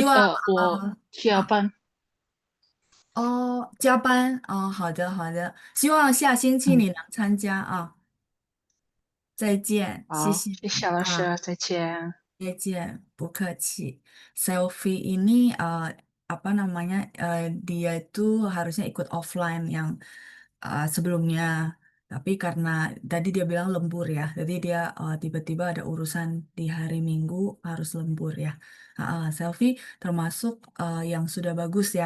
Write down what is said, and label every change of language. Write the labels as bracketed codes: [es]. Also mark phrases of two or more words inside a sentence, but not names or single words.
[zh] 希望我加啊班。加班好的好的，希望下星期嗯，你能参加啊。再见，谢好，谢谢谢你啊。老师，再见。再见，不客气. [id] Selfie ini apa namanya dia itu harusnya ikut offline yang sebelumnya, tapi karena tadi dia bilang lembur ya, jadi dia tiba-tiba ada urusan di hari Minggu harus lembur ya. Selfie termasuk yang sudah bagus ya.